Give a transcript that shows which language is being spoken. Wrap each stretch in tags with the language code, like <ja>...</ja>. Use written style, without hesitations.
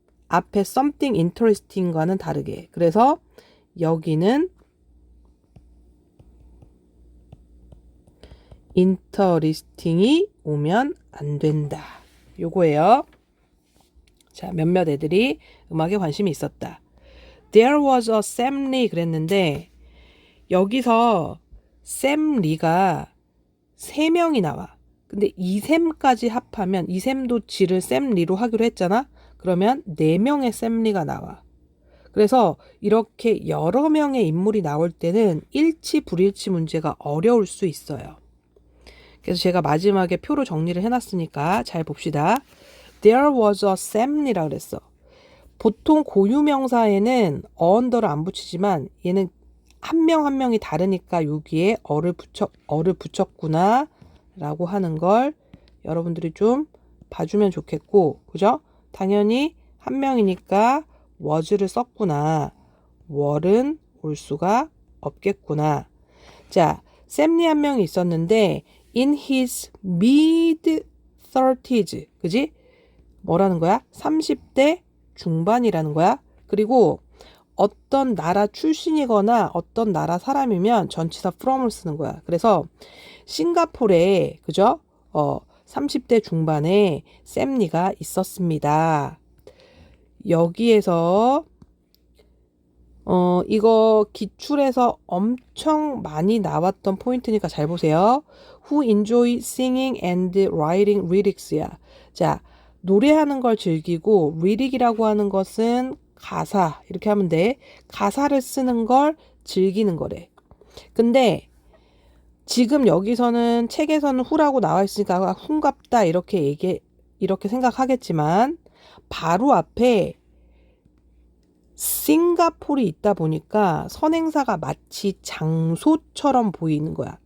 <ko>앞에</ko> <en>something interesting</en> <ko>과는 다르게. 그래서 여기는 interesting이 오면 안 된다. 요거예요. 자, 몇몇 애들이 음악에 관심이 있었다.</ko> <en>There was a Sam Lee</en> <ko>그랬는데 여기서 Sam Lee가 3명이 나와. 근데 이 샘까지 합하면 이 샘도 지를 Sam Lee로 하기로 했잖아. 그러면 4명의 Sam Lee가 나와. 그래서 이렇게 여러 명의 인물이 나올 때는 일치 불일치 문제가 어려울 수 있어요. 그래서 제가 마지막에 표로 정리를 해놨으니까 잘 봅시다.</ko> <en>There was a Sam</en> <ko>이라 그랬어. 보통 고유명사에는 언더를 안 붙이지만 얘는 한 명 한 명이 다르니까 여기에 어를 붙였구나 라고 하는 걸 여러분들이 좀 봐주면 좋겠고, 그죠? 당연히 한 명이니까 was를 썼구나. were는 올 수가 없겠구나. 자, 샘리 한 명이 있었는데</ko> <en>in his mid-30s,</en> <ko>그지? 뭐라는 거야? 30대 중반이라는 거야. 그리고 어떤 나라 출신이거나 어떤 나라 사람이면 전치사 from을 쓰는 거야. 그래서 싱가포르에 그죠? 30대 중반에 샘리가 있었습니다. 여기에서 이거 기출에서 엄청 많이 나왔던 포인트니까 잘 보세요.</ko> <en>Who enjoy singing and writing lyrics야.</en> <ko>자, 노래하는 걸 즐기고 lyric이라고 하는 것은 가사 이렇게 하면 돼. 가사를 쓰는 걸 즐기는 거래. 근데 지금 여기서는 책에서는 who라고 나와 있으니까 who인갑다 이렇게 생각하겠지만 바로 앞에 싱가포르이 있다 보니까 선행사가 마치 장소처럼 보이는 거야.</ko>